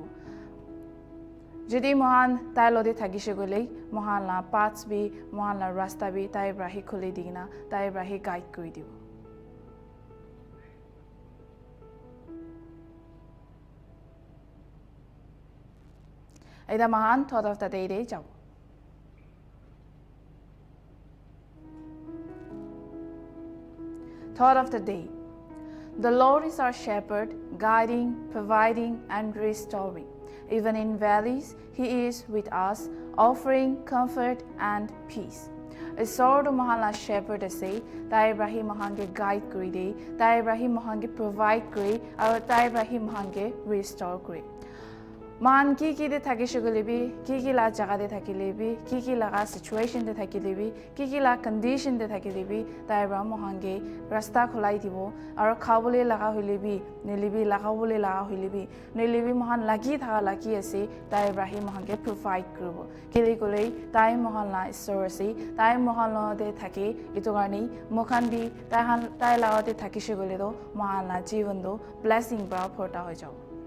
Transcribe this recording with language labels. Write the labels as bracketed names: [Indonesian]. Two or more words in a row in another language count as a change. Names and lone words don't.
[Naga Pidgin] Jadi mohan tai lode thagi shegole mohan la paths bi mohan la rasta bi tai brahi khule digina tai brahi guide kori dibo. Aida mohan [English] thought of the day [Naga Pidgin] de jab. [English] Thought of the day. The Lord is our shepherd, guiding, providing and restoring. Even in valleys, He is with us, offering comfort and peace. [Naga Pidgin] Isoro mahala shepherd ase, tai brahi mahange guide kori de, tai brahi mahange provide kori, aro tai brahi mahange restore kori. Man ki de thaki shugulebi, ki la jaga de thakilebi, ki laga situation de thakilebi, ki la condition de thakilebi, tai bra mohange rasta khulai dibo, aro khabole laga huilebi, nilibi lagawole laga huilebi, nilibi mohan lagi thaga lagi ase, tai brahi mohange provide krubo. Kili kolei tai mohan la isor ase, tai mohan lo de thaki, itu garni mokhan bi tai laga de thaki shugule do, mohan la jivan do blessing bra phota hoi jao.